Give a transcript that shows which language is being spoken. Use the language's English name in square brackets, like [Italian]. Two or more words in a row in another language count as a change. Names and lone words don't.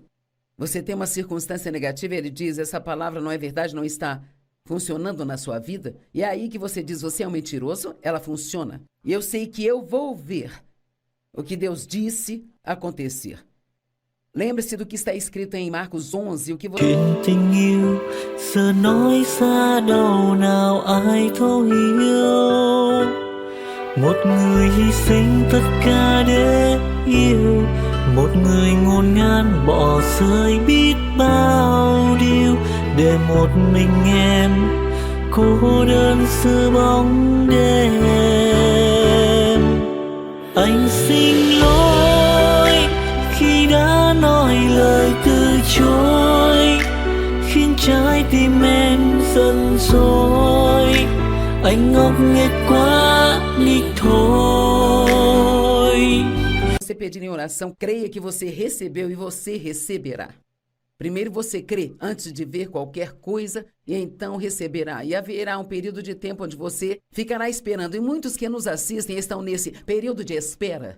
[Portuguese] Você tem uma circunstância negativa, ele diz: essa palavra não é verdade, não está funcionando na sua vida. E é aí que você diz: você é um mentiroso, ela funciona. E eu sei que eu vou ver o que Deus disse acontecer. Lembre-se do que está escrito em Marcos 11, o que você... [Vietnamese] Tình yêu giờ nói xa đâu nào ai thấu hiểu, một người hy sinh tất cả để yêu, một người ngổn ngang bỏ rơi biết bao điều để một mình em cô đơn giữa bóng đêm. Anh xin lỗi khi đã nói lời từ chối, khiến trái tim em giận dỗi. Anh ngốc nghếch quá đi thôi. [Portuguese] Você pedir em oração, creia que você recebeu e você receberá. Primeiro você crê antes de ver qualquer coisa e então receberá. E haverá um período de tempo onde você ficará esperando. E muitos que nos assistem estão nesse período de espera.